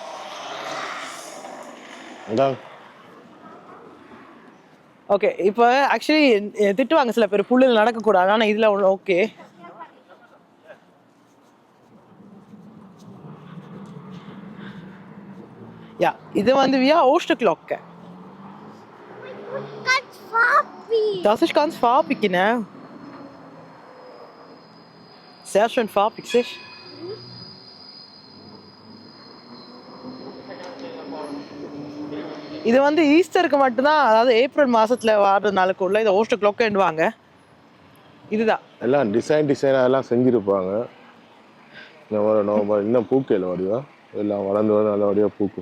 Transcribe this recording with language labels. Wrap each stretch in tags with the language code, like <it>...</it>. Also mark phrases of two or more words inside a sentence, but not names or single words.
<ta>ஓகே, இப்போ ஆக்சுவலி திட்டுவாங்க சில பேர் புல்லில் நடக்கக்கூடாது, ஆனால் இதில் ஒன்று ஓகே. யா, இது வந்து via Oosterklokke.</ta> <de>Das ist ganz farbig, genau. Sehr schön farbig, siehst du?</de> <ta>இது வந்து ஈஸ்டருக்கு மட்டும்தான், அதாவது ஏப்ரல் மாசத்துல வர நாளுக்குள்ள இதை Oosterklokke-ன்னுவாங்க. இதுதான் எல்லாம் டிசைனா எல்லாம் செஞ்சிருப்பாங்க. இன்னும் பூக்கையில் வடிவா எல்லாம் வளர்ந்து வந்து நல்லபடியா பூக்கும்.</ta>